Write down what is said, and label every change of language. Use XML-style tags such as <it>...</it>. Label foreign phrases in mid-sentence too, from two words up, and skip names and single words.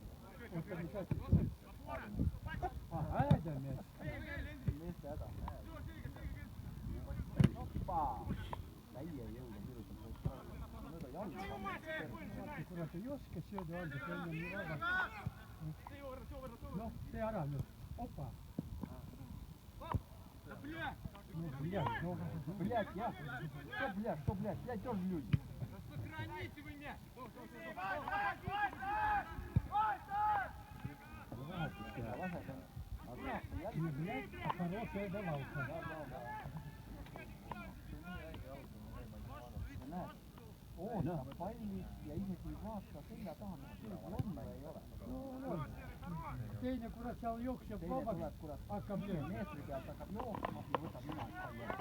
<et>Oota, mis asi see on? Häädemees. Meeste häda. Täie jõuga virutab. Mööda jalga. Kurat, ei oska sööda anda, see on nii vabalt. Noh, tee ära nüüd.</et> <ru>Opa. Ну, блядь, я. Что, блядь, я тоже люди. Сохраните вы мяч! Не, блядь, а хорошая давалка.</ru> <et>Oo, ta palli ja isegi vaata selja taha, on või ei ole. Teine kurat seal jookseb vabaks, hakkab lööma. Meetri pealt hakkab jooksma ja võtab niimoodi palli ära.</et>